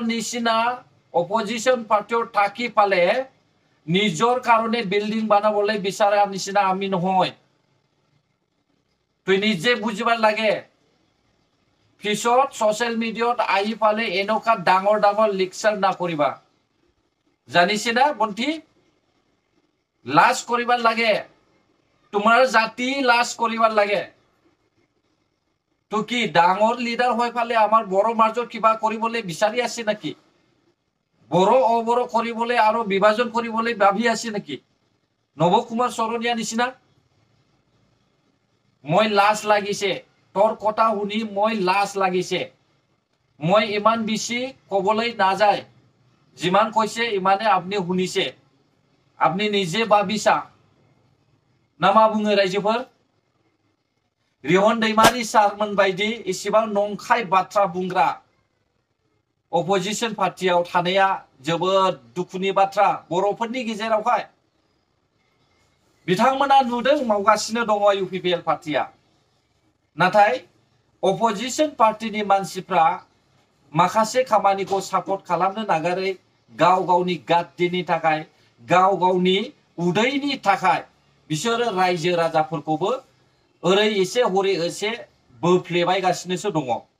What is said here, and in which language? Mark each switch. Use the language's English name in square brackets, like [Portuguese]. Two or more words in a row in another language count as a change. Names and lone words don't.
[Assamese] নিচিনা [English] opposition partyr [Assamese] থাকি পালে নিজৰ কাৰণে বিল্ডিং বানাবলৈ বিচাৰা নিচিনা আমি নহয় তুই নিজে বুজিবার লাগে পিছত [English] social mediat [Assamese] আহি পালে এনেকা ডাঙৰ ডাঙৰ লেকচাৰ না কৰিবা জানিছে না বন্তি লাজ কৰিবার লাগে তোমাৰ জাতি লাজ কৰিবার লাগে তো কি ডাঙৰ লিডাৰ হৈ পালে আমাৰ বড় মাজত কিবা কৰিবলৈ বিচাৰি আছে নাকি বড় অবড় কৰিবলৈ আৰু বিভাজন কৰিবলৈ ভাবি আছে নাকি নৱ কুমাৰ চৰণীয়া নিচিনা মই লাজ লাগিছে তোৰ কথা শুনি মই লাজ লাগিছে মই ইমান বেছি কবলৈ নাযায় যিমান কৈছে ইমানে আপুনি শুনিছে আপুনি নিজে ভাবিছা [Bodo] না मा बुङो रायजोफोर रिहन दैमारि सारमोन बायदि इसेबां नंखाय बाथ्रा बुंग्रा [English] opposition partiyao [Bodo] थानाया जोबोद दुखुनि बाथ्रा बर'फोरनि गेजेरावहाय बिथांमोना नुदों मावगासिनो दङ इउपिपिएल पार्टिया नाथाय [English] opposition partini [Bodo] मानसिफ्रा माखासे खामानिखौ सापर्ट खालामनो नागारै गाव गावनि गाद्दिनि थाखाय गाव गावनि उदैनि थाखाय बिसोरो रायजो राजाफोरखौबो ओरै एसे हरै एसे बोफ्लेबायगासिनोसो दङ